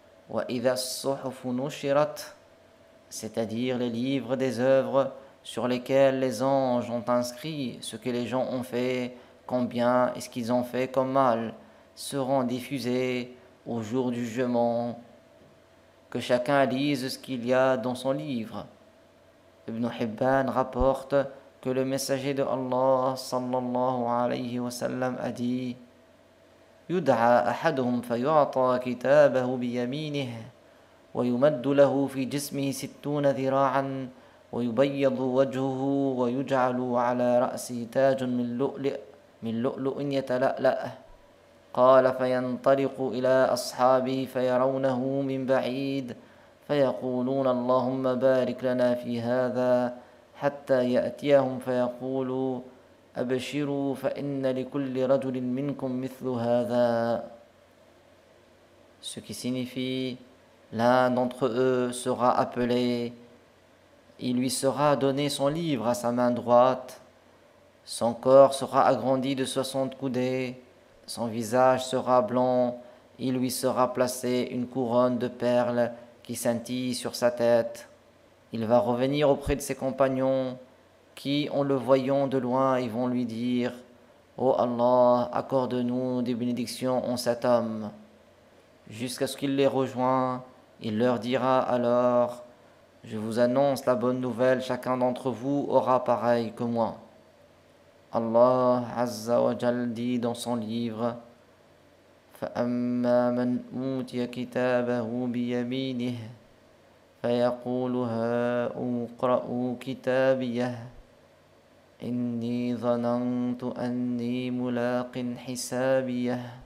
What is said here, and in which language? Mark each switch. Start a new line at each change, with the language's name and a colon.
Arabic: وَإِذَا الصُّحُفُ نُشِرَتْ,
French: c'est-à-dire les livres des œuvres sur lesquels les anges ont inscrit ce que les gens ont fait, combien et ce qu'ils ont fait comme mal, seront diffusés au jour du jugement. Que chacun lise ce qu'il y a dans son livre. Ibn Hibban rapporte que le messager de Allah sallallahu alayhi wa sallam a dit:
Arabic: يدعى أحدهم فيعطى كتابه بيمينه ويمد له في جسمه 60 ذراعا ويبيض وجهه ويجعل على رأسه تاج من لؤلؤ يتلألأ. قال فينطلق إلى أصحابه فيرونه من بعيد فيقولون اللهم بارك لنا في هذا حتى يأتيهم فيقول أبشروا فإن لكل رجل منكم مثل هذا.
French: Ce qui signifie: l'un d'entre eux sera appelé, il lui sera donné son livre à sa main droite, son corps sera agrandi de 60 coudées, son visage sera blanc, il lui sera placé une couronne de perles qui scintille sur sa tête. Il va revenir auprès de ses compagnons qui, en le voyant de loin, ils vont lui dire: ô Allah, accorde-nous des bénédictions en cet homme. Jusqu'à ce qu'il les rejoint, il leur dira alors: je vous annonce la bonne nouvelle, chacun d'entre vous aura pareil que moi. Allah Azza wa Jal dit dans son livre:
Arabic: فَأَمَّا مَنْ أُوتِيَ كِتَابَهُ بِيَمِينِهِ فَيَقُولُ هَاؤُمُ اقْرَءُوا كِتَابِيَهْ إِنِّي ظَنَنْتُ أَنِّي مُلَاقٍ حِسَابِيَهْ.